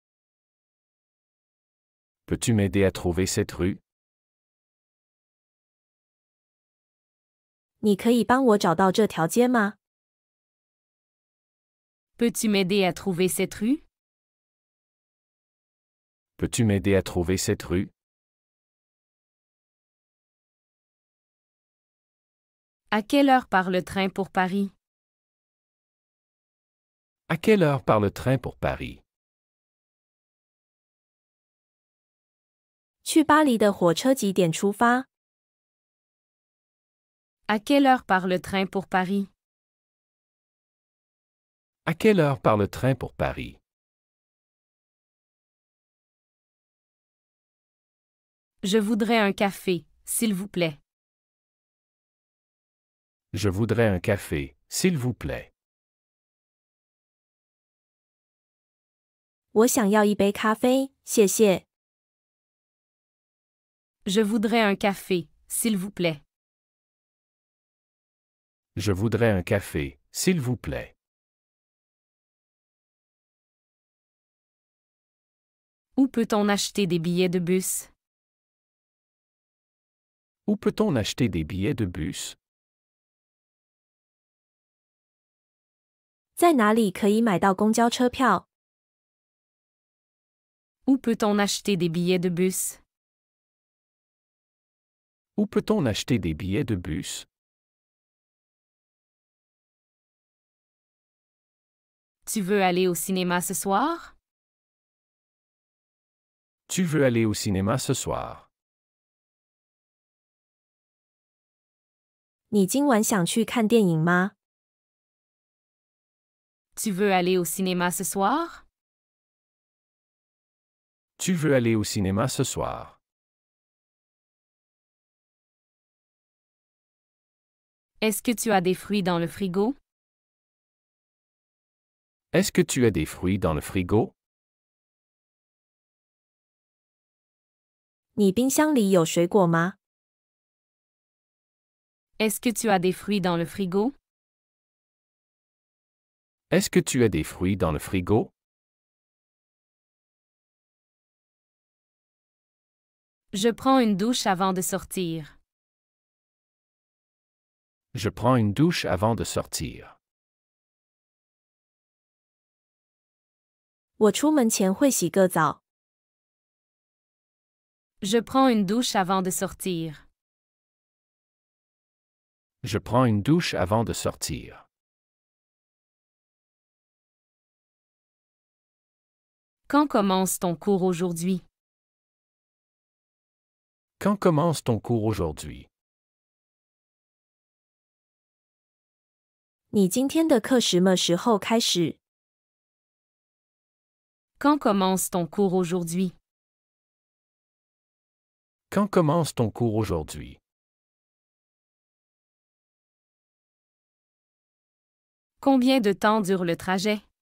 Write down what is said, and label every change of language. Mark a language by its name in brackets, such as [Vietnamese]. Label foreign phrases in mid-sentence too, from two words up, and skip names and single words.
[French] Peux-tu m'aider à trouver cette rue? [Chinese] 你可以帮我找到这条街吗？ [French] Peux-tu m'aider à trouver cette rue? Peux-tu m'aider à trouver cette rue? À quelle heure part le train pour Paris? À quelle heure part le train pour Paris? [Chinese] 去巴黎的火车几点出发？ [French] À quelle heure part le train pour Paris? À quelle heure part le train pour Paris? Je voudrais un café, s'il vous plaît. Je voudrais un café, s'il vous plaît. [Chinese] 我想要一杯咖啡，谢谢。 [French] Je voudrais un café, s'il vous plaît. Je voudrais un café, s'il vous plaît. Où peut-on acheter des billets de bus? Où peut-on acheter des billets de bus? [Chinese] 在哪里可以买到公交车票？ [French] Où peut-on acheter des billets de bus? Où peut-on acheter des billets de bus? Tu veux aller au cinéma ce soir? Tu veux aller au cinéma ce soir? [Chinese] 你今晚想去看电影吗？ [French] Tu veux aller au cinéma ce soir? Tu veux aller au cinéma ce soir? Est-ce que tu as des fruits dans le frigo? Est-ce que tu as des fruits dans le frigo? [Chinese] 你冰箱里有水果吗？ [French] Est-ce que tu as des fruits dans le frigo? Est-ce que tu as des fruits dans le frigo? Je prends une douche avant de sortir. Je prends une douche avant de sortir. [Chinese] 我出门前会洗个澡。 [French] Je prends une douche avant de sortir. Je prends une douche avant de sortir. Quand commence ton cours aujourd'hui? Quand commence ton cours aujourd'hui? [Chinese] 你今天的课什么时候开始？ [French] Quand commence ton cours aujourd'hui? Quand commence ton cours aujourd'hui? Combien de temps dure le trajet?